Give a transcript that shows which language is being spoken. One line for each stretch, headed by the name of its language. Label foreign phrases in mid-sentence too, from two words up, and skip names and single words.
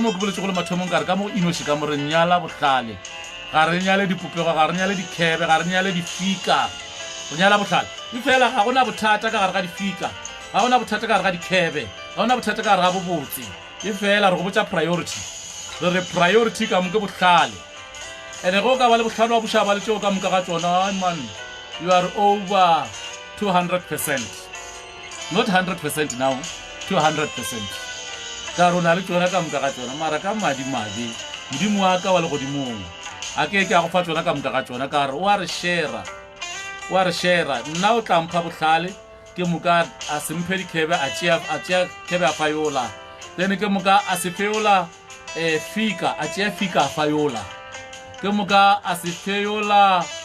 Northern Sotho: mo ke boletse go le mathomong ka re ka mo inoši ka mo re nyala bohlale ga re nyale dipopego ga re nyale dikhebe ga re nyale difika re nyala bohlale e fela ga gona bothata ka gare ga difika ga gona bothata ka gare ga dikhebe ga gona bothata ka gare ga bobotse e fela re go botsa priority re re priority ka moke bohlale ene go ka ba le bohlale wa bošaba le tšeo ka moka ga tsona
English: man you are over 200%, not 100% now, 200%.
Northern Sotho: Ka rona le tsona ka moka ga tsona mara ka madi modimo wa ka wa le godimong a ke a go fa tsona ka moka ga tsona ka re o a re share nna o tla mpha bohlale ke moka a se mphe dikhebe a tšea khebe a fayola then ke moka a se feola fika a tšea fika a fayola ke moka a se feola